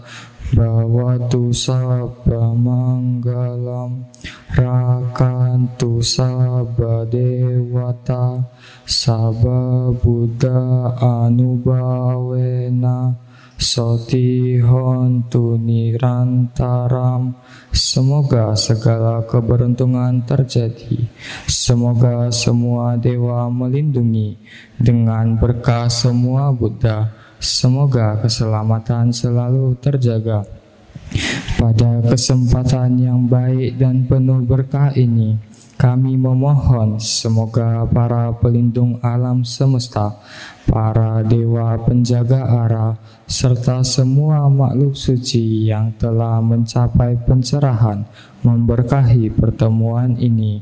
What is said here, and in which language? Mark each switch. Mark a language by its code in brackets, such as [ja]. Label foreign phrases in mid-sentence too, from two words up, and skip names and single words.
[pi] Bhavatu sabba manggalam rakantu sabba dewata sabba buddha anubhavena soti hontu nirantaram. [id] Semoga segala keberuntungan terjadi. Semoga semua dewa melindungi dengan berkah semua Buddha. Semoga keselamatan selalu terjaga. Pada kesempatan yang baik dan penuh berkah ini, kami memohon semoga para pelindung alam semesta, para dewa penjaga ara, serta semua makhluk suci yang telah mencapai pencerahan memberkahi pertemuan ini.